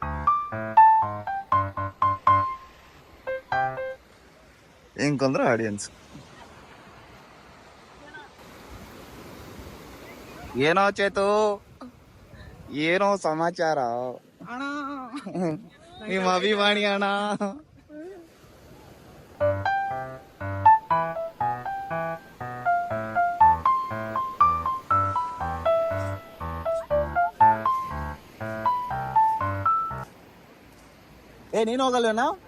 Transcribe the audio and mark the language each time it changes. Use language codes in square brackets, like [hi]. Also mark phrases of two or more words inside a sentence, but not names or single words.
[te] ఏం కొందరు ఆడియన్స్. [kn] ಏನೋ ಚೇತು, ಏನೋ ಸಮಾಚಾರ? ನಿಮ್ಮ ಅಭಿಮಾನಿ ಅಣ್ಣ. నేను ಹೋಗಲ್ಲೇನಾ?